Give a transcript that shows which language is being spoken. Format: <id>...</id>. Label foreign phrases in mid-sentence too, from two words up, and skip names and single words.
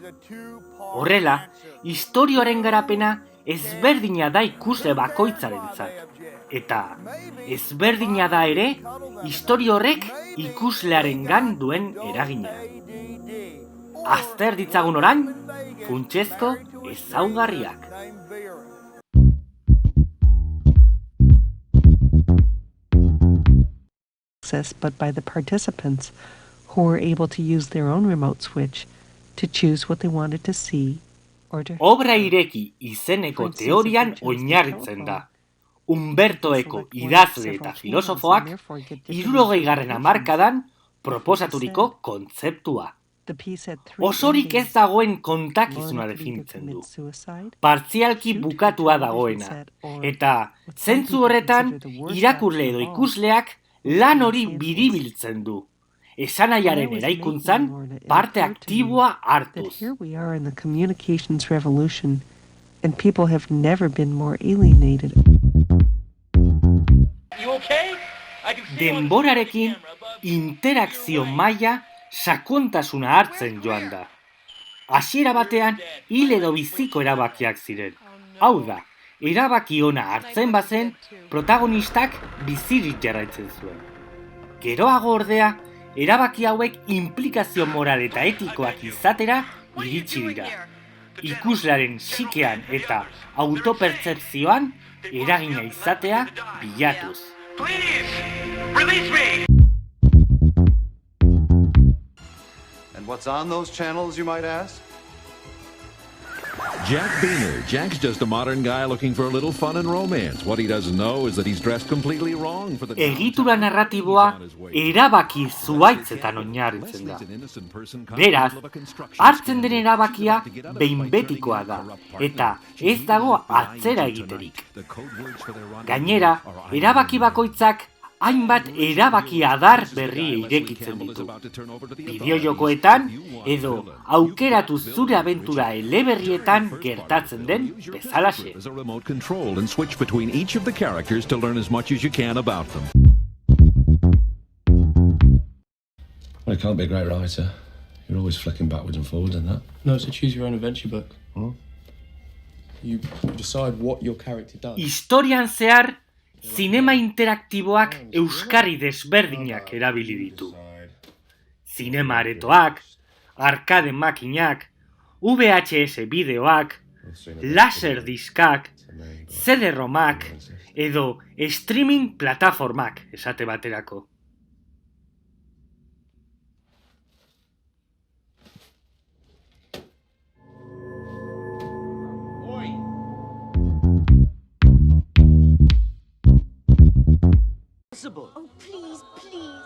<eu>Horrela, istorioaren garapena ezberdina da ikusle bakoitzarentzat. Eta ezberdina da ere, istorio horrek ikuslearengan duen eragina. Azter ditzagun orain, funtsezko ezaugarriak.</eu> <en>But by the participants who were able to use their own remote switch to choose what they wanted to see or to...</en> <eu>Obra ireki izeneko teorian oinarritzen da. Umberto Eco idazle eta filosofoak 60. hamarkadan proposaturiko kontzeptua. Osorik ez dagoen kontakizuna definitzen du. Partzialki bukatua dagoena. Eta zentzu horretan irakurle edo ikusleak lan hori biribiltzen du. Esanaiaren eraikuntzan parte aktiboa hartuz.</eu> <en>Here we are in the communications revolution and people have never been more alienated.</en> <eu>Denborarekin interakzio maila sakontasuna hartzen joan da. Hasiera batean hil edo biziko erabakiak ziren. Hau da, erabaki ona hartzen bazen, protagonistak bizirik jarraitzen zuen. Geroago ordea, erabaki hauek inplikazio moral eta etikoak izatera iritsi dira. Ikuslearen psikean eta autopertzepzioan eragina izatea bilatuz.</eu> <en>And what's on those channels, you might ask? Jack Beener. Jack's just a modern guy looking for a little fun and romance. What he doesn't know is that he's dressed completely wrong for the...</en> <eu>Egitura narratiboa erabaki zuhaitzetan oinarritzen da. Beraz, hartzen den erabakia behin betikoa da, eta ez dago atzera egiterik. Gainera, erabaki bakoitzak hainbat erabaki adar berri irekitzen ditu. Bideojokoetan edo aukeratu zure abentura eleberrietan gertatzen den bezalaxe.</eu> <en>Well, you can't be a great writer. You're always flicking backwards and forwards in that. No, it's a choose your own adventure book. Huh? You decide what your character does.</en> <eu>Historian zehar, zinema interaktiboak euskarri desberdinak erabili ditu. Zinema aretoak, arcade makinak, VHS bideoak, laser diskak, CD-ROMak edo streaming plataformak esate baterako.</eu> <en>Oh, please, please.</en>